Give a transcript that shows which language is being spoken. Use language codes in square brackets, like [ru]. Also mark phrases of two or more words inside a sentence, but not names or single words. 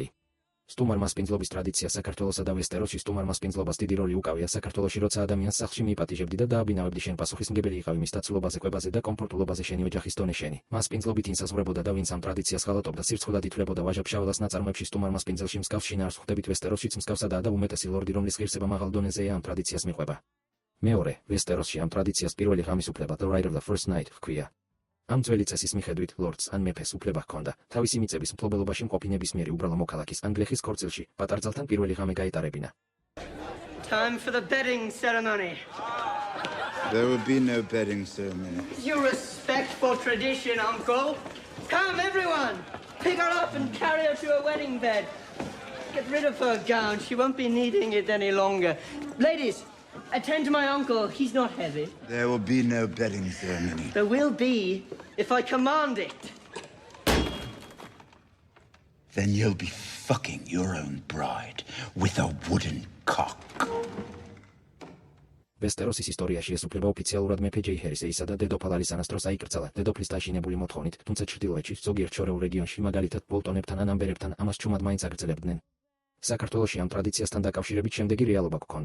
[ka] სტუმარმასპინძლობის ტრადიცია. საქართველოსა და ვესტეროსში სტუმარმასპინძლობას დიდი როლი უკავია საქართველოში, როცა ადამიანს სახლში მიიპატიჟებდი და დააბინავებდი, შენ პასუხისმგებელი იყავი მის დაცულობაზე, კვებაზე და კომფორტულობაზე, შენი ოჯახის დონე შენი. მასპინძლობით ინსაზღვრებოდა და ვინც ამ ტრადიციას ღალატობდა, სირცხვილად ითვლებოდა ვაჟა-ფშაველას ნაწარმოებში. სტუმარმასპინძელში მსგავს შინაარს ხვდებით, ვესტეროსშიც მსგავსადაა და უმეტესი ლორდი, რომლის ღირსება მაღალ დონეზეა, ამ ტრადიციას მიყვება. მეორე. ვესტეროსში ამ ტრადიციას პირველი ღამის უფლება, [en] the right of the first night ჰქვია. [ka] ამ ძველი წესის მიხედვით ლორდს ან მეფეს უფლება ჰქონდა თავისი მიწების მფლობელობაში მყოფი ნებისმიერი უბრალო მოქალაქის ან გლეხის ქორწილში პატარძალთან პირველი ღამე გაეტარებინა. [en] Time for the bedding ceremony. There will be no bedding ceremony. You respect for tradition, uncle. Come, everyone. Pick her up and carry her to a wedding bed. Get rid of her gown. She won't be needing it any longer. Ladies, attend to my uncle. He's not heavy. There will be no bedding ceremony. There will be if I command it. Then you'll be fucking your own bride with a wooden cock. [ka] ვესტეროსის ისტორიაში ეს უფლება ოფიციალურად მეფე ჯეიჰერისეისა და დედოფალ ალისანას დროს აიკრძალა დედოფლის დაშინებული მოთხოვნით, თუმცა ჩრდილოეთში, ზოგიერთ შორეულ რეგიონში, მაგალითად ბოლტონებთან ან ამბერებთან ამას ჩუმად მაინც აგრძელებდნენ. საქართველოში ამ ტრადიციასთან დაკავშირებით შემდეგი რეალობა გქონდა.